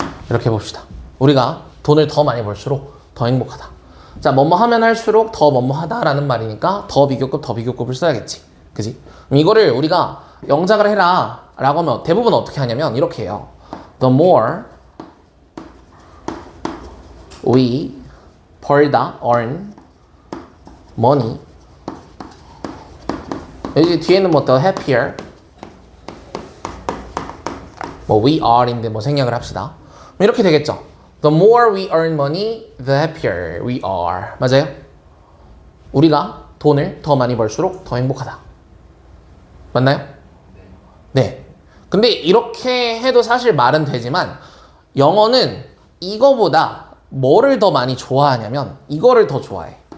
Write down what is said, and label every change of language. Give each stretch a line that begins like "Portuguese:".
Korean: 이렇게 해봅시다. 우리가 돈을 더 많이 벌수록 더 행복하다. 자, 뭐뭐 하면 할수록 더 뭐뭐 하다라는 말이니까 더 비교급을 써야겠지. 그지? 그럼 이거를 우리가 영작을 해라 라고 하면 대부분 어떻게 하냐면 이렇게 해요.
English: The more we earn money,
Korean: 여기 뒤에는 뭐
English: the happier 뭐 we are인데
Korean: 뭐 생략을 합시다. 이렇게 되겠죠.
English: The more we earn money, the happier we are.
Korean: 맞아요? 우리가 돈을 더 많이 벌수록 더 행복하다. 맞나요? 네. 근데 이렇게 해도 사실 말은 되지만 영어는 이거보다 뭐를 더 많이 좋아하냐면 이거를 더 좋아해.